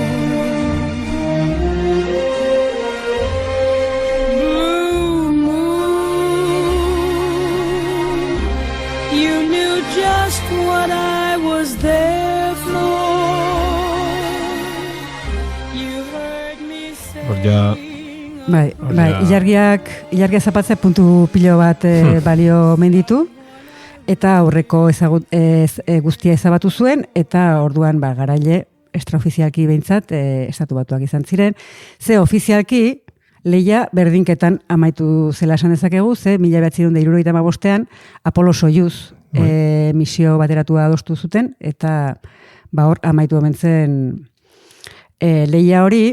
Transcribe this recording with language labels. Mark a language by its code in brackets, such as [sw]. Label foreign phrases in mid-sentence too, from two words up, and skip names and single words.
[en] Blue moon, you knew just what I was there for. You heard me say. [eu] Bai, ilargia zapatzea puntu pilo bat balio menditu. Eta aurreko guztia ezabatu zuen, eta orduan garaile extraofizialki behintzat Estatu Batuak izan ziren. Ze ofizialki lehia berdinketan amaitu zela esan dezakegu, ze 1965an Apollo Soyuz misio bateratua adostu zuten, eta hor amaitu omen zen lehia hori.